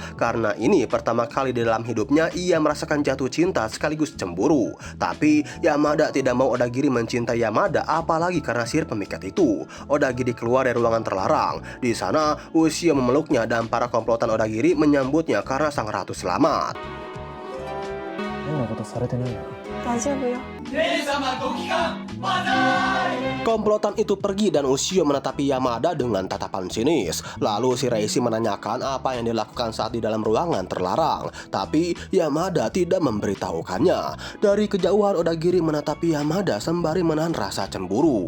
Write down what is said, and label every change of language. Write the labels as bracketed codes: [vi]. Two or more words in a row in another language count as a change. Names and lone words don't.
[id] Karena ini pertama kali di dalam hidupnya ia merasakan jatuh cinta sekaligus cemburu. Tapi Yamada tidak mau Odagiri mencintai Yamada apalagi karena sihir pemikat itu. Odagiri keluar dari ruangan terlarang. Di sana Ushio memeluknya dan para komplotan Odagiri menyambutnya karena sang ratu selamat. [ja] 変なことされてないよ。大丈夫よ。 [id] Komplotan itu pergi dan Ushio menatapi Yamada dengan tatapan sinis. Lalu Shiraishi menanyakan apa yang dilakukan saat di dalam ruangan terlarang. Tapi Yamada tidak memberitahukannya. Dari kejauhan Odagiri menatapi Yamada sembari menahan rasa cemburu.